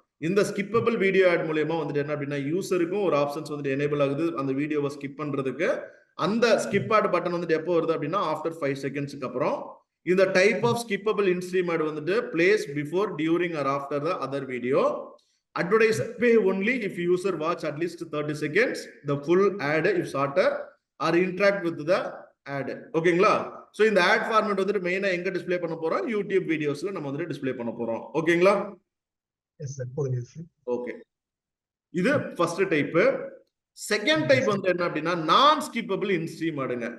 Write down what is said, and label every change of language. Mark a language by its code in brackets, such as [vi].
[ta] இந்த skippable video add மூலமா வந்துட்டு என்ன அப்படின்னா யூசருக்கும் ஒரு ஆப்ஷன்ஸ் வந்துட்டு எனேபிள் ஆகுது அந்த வீடியோவை ஸ்கிப் பண்றதுக்கு. அந்த ஸ்கிப் ஆட் பட்டன் வந்துட்டு எப்போ வருது அப்படின்னா ஆஃப்டர் 5 செகண்ட்ஸ்க்கு அப்புறம். [en] இந்த type of skippable instream ad வந்துட்டு plays before, during or after the other video. Advertiser pay only if user watch at least 30 seconds. The full ad if shorter or interact with the ad. [ta] ஓகேங்களா? So இந்த add format வந்துட்டு மெயினா எங்க display பண்ண போறோம்? YouTube வீடியோஸ்ல நம்ம வந்துட்டு டிஸ்ப்ளே பண்ண போறோம். ஓகேங்களா? எஸ் சார், புரியுது. ஓகே. இது ஃபர்ஸ்ட் டைப். செகண்ட் டைப் வந்து என்ன அப்படின்னா நான் ஸ்கிப்பபிள் இன்ஸ்ட்ரீம் ஆடுங்க.